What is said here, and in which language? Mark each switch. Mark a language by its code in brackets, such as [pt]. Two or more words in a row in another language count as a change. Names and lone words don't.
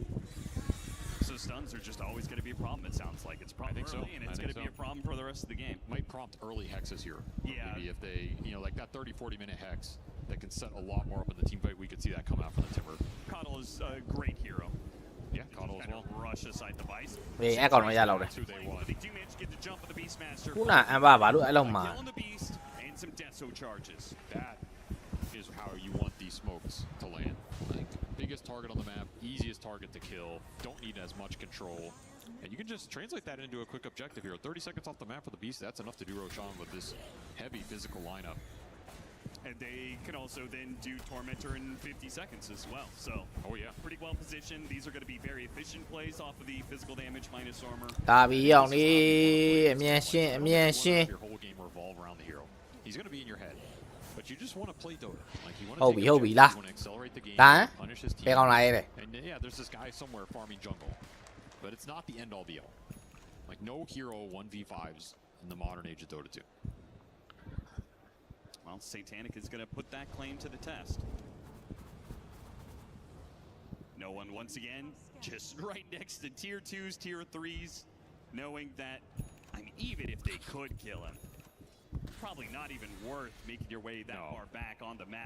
[en] So stuns are just always going to be a problem, it sounds like. It's a problem think so. early, and it's I going think to be a so. problem for the rest of the game. Might prompt early hexes here. Yeah. Maybe if they, like that 30-40 minute hex that can set a lot more up in the team fight, we could see that come out from the Timber. Coddle is a great hero. Yeah, Coddle as Kind well. of rush aside the vice. [my] ဘေးအကောင်တော့ရလောက်တယ် [en] That's who they want. They do manage to get the jump of the Beastmaster. [my] ခုနအမ်ဘာဘာလို့အဲ့လောက်မှာ [en] Killing the Beast and some Deso charges. That is how you want these smokes to land. Like, biggest target on the map, easiest target to kill, don't need as much control. And you can just translate that into a quick objective here. 30 seconds off the map for the Beast, that's enough to do Roshan with this heavy physical lineup. And they can also then do Tormentor in 50 seconds as well. So, Oh yeah. pretty well positioned. These are going to be very efficient plays off of the physical damage minus armor. [my] ဒါပြီးရောက်နေအမြန်ရှင်းအမြန်ရှင်း [en] Your whole game revolve around the hero. He's going to be in your head. But you just want to play Dota. Like you want to [my] ဟုတ်ပြီဟုတ်ပြီလား [en] you want to accelerate the game, [my] ဒါဟမ် [en] punish his [my] ဘယ် [en] team. [my] ကောင်လာရဲလဲ [en] And yeah, there's this guy somewhere farming jungle. But it's not the end all be all. Like no hero 1v5s in the modern age of Dota 2. Well, Satanic is going to put that claim to the test. No one, once again, just right next to tier 2s, tier 3s, knowing that, I mean, even if they could kill him, probably not even worth making your way that far back on the map.